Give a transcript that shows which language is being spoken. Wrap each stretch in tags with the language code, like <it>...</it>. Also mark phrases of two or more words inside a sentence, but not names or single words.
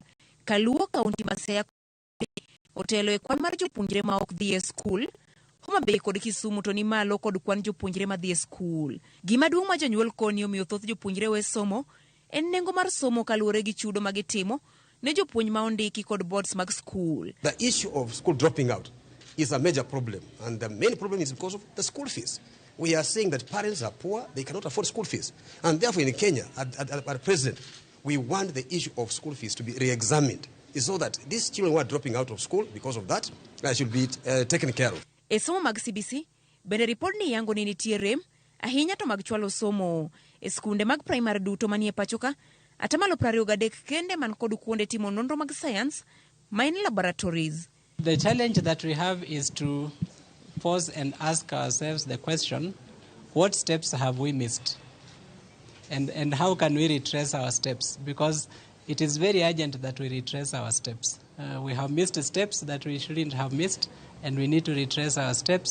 <luo>Kaluo kaunti ma Siaya otelo e kwan mar jopuonjre ma ok dhi e skul. Homa Bay kod Kisumu to ni malo kod kwan jopuonjre ma dhi e skul. Gima duong' ma jonyuol koni omiyo thoth jopuonjre we somo en nengo mar somo kaluwore gi chudo ma gitimo ne jopuonj ma ondiki kod boards mag skul.</luo> <en>The issue of school dropping out is a major problem, and the main problem is because of the school fees. We are saying that parents are poor, they cannot afford school fees. And therefore in Kenya, at present, we want the issue of school fees to be re-examined so that these children who are dropping out of school because of that should be taken care of.</en> <luo>E somo mag CBC, bende ripod ni yango ni nitie rem ahinya to mag chwalo somo e skunde mag primary duto manie pachoka. Atamalo 23 kende man kod kuonde timo nonro mag science, mine laboratories.</luo> <en>The challenge that we have is to pause and ask ourselves the question, what steps have we missed? And how can we retrace our steps? Because it is very urgent that we retrace our steps. We have missed steps that we shouldn't have missed, and we need to retrace our steps.</en>